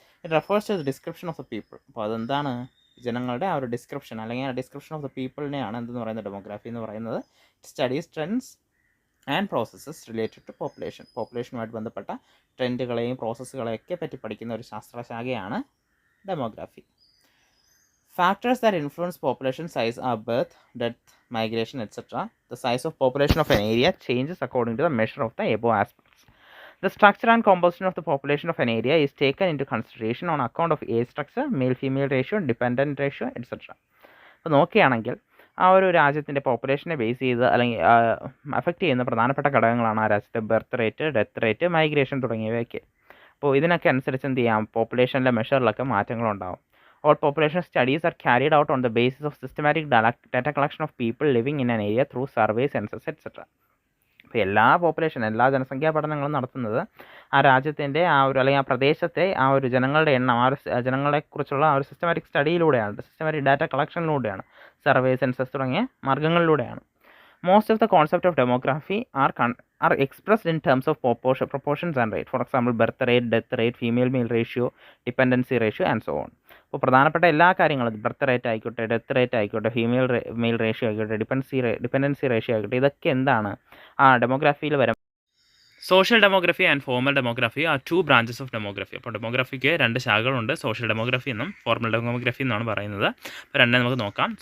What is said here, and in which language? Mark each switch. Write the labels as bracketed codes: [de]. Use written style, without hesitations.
[en] It refers to the description of the people. [ml] അപ്പോൾ അതെന്താണ്? ജനങ്ങളുടെ ആ ഒരു ഡിസ്ക്രിപ്ഷൻ അല്ലെങ്കിൽ ആ ഡിസ്ക്രിപ്ഷൻ ഓഫ് ദ പീപ്പിളിനെയാണ് എന്തെന്ന് പറയുന്നത്? ഡെമോഗ്രാഫി എന്ന് പറയുന്നത്. [en] Studies trends and processes related to population. [ml] പോപ്പുലേഷനുമായിട്ട് ബന്ധപ്പെട്ട ട്രെൻഡുകളെയും പ്രോസസ്സുകളെയൊക്കെ പറ്റി പഠിക്കുന്ന ഒരു ശാസ്ത്രശാഖയാണ് demography. [en] Factors that influence population size are birth, death, migration, etc. The size of population of an area changes according to the measure of the above aspects. The structure and composition of the population of an area is taken into consideration on account of age structure, male-female ratio, dependent ratio, etc. [ml] അപ്പോൾ നോക്കുകയാണെങ്കിൽ ആ ഒരു രാജ്യത്തിൻ്റെ പോപ്പുലേഷനെ base ചെയ്ത് അല്ലെങ്കിൽ affect ചെയ്യുന്ന പ്രധാനപ്പെട്ട ഘടകങ്ങളാണ് ആ രാജ്യത്തെ birth rate, death rate, migration തുടങ്ങിയവയൊക്കെ. അപ്പോൾ ഇതിനൊക്കെ അനുസരിച്ച് എന്ത് ചെയ്യാം? പോപ്പുലേഷനിലെ മെഷറിലൊക്കെ മാറ്റങ്ങളുണ്ടാകും. [en] All population studies are carried out on the basis of systematic data collection of people living in an area through survey, census, etc. [ml] അപ്പോൾ എല്ലാ ജനസംഖ്യാ പഠനങ്ങളും നടത്തുന്നത് ആ രാജ്യത്തിൻ്റെ ആ ഒരു അല്ലെങ്കിൽ ആ പ്രദേശത്തെ ആ ഒരു ജനങ്ങളുടെ എണ്ണം, ആ ഒരു ജനങ്ങളെക്കുറിച്ചുള്ള ആ ഒരു systematic സ്റ്റഡിയിലൂടെയാണ്, systematic data കളക്ഷനിലൂടെയാണ്, survey, census തുടങ്ങിയ മാർഗ്ഗങ്ങളിലൂടെയാണ്. [en] Most of the concept of demography are expressed in terms of proportions and rate. For example, birth rate, death rate, female-male ratio, dependency ratio and so on. [ml] അപ്പോൾ പ്രധാനപ്പെട്ട എല്ലാ കാര്യങ്ങളും birth rate ആയിക്കോട്ടെ, death rate ആയിക്കോട്ടെ, mail ratio ആയിക്കോട്ടെ, dependency ratio ആയിക്കോട്ടെ, ഇതൊക്കെ എന്താണ് ആ ഡെമോഗ്രാഫിയിൽ വരും. [en] Social demography and formal demography are 2 branches of demography. [ml] അപ്പോൾ ഡെമോഗ്രഫിക്ക് 2 ശാഖകളുണ്ട്. സോഷ്യൽ ഡെമോഗ്രഫി എന്നും ഫോർമൽ ഡെമോഗ്രഫി എന്നാണ് പറയുന്നത്. അപ്പോൾ രണ്ടേ നമുക്ക് നോക്കാം.